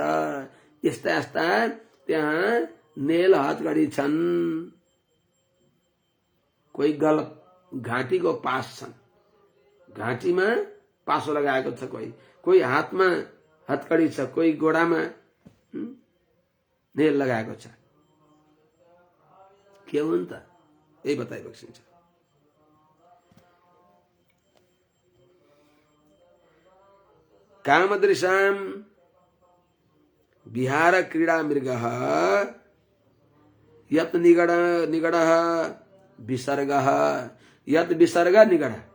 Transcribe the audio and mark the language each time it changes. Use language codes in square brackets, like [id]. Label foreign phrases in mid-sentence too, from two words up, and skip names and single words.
[ne] यस्ता यस्ता त्यहाँ नेल हतकडी छन्, कोही गलत घाँटीको पास छन्, घाँटीमा पासो लगाएको छ, कोही हातमा हतकडी छ, कोही गोडामा नेल लगाएको छ। के हो त? यही बताइबक्सिन्छ। [sa] कामदृशां विहार क्रीडा मृगः यत् निगडः विसर्गः, यत् विसर्ग निगड,